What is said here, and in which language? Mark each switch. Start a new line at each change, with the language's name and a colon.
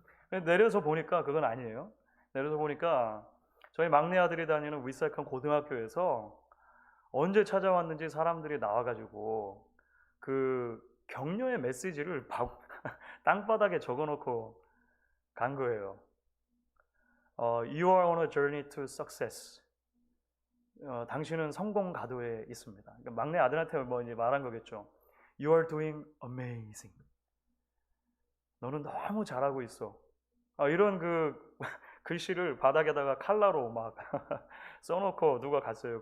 Korean: 내려서 보니까 그건 아니에요. 내려서 보니까 저희 막내 아들이 다니는 위사이컨 고등학교에서 언제 찾아왔는지 사람들이 나와가지고 그 격려의 메시지를 땅바닥에 적어놓고 간 거예요.
English: You are on a journey to success.
Korean: 당신은 성공 가도에 있습니다. 그러니까 막내 아들한테 뭐 이제 말한 거겠죠.
English: You are doing amazing.
Korean: 너는 너무 잘하고 있어. 이런 그 글씨를 바닥에다가 칼라로 막 써놓고 누가 갔어요.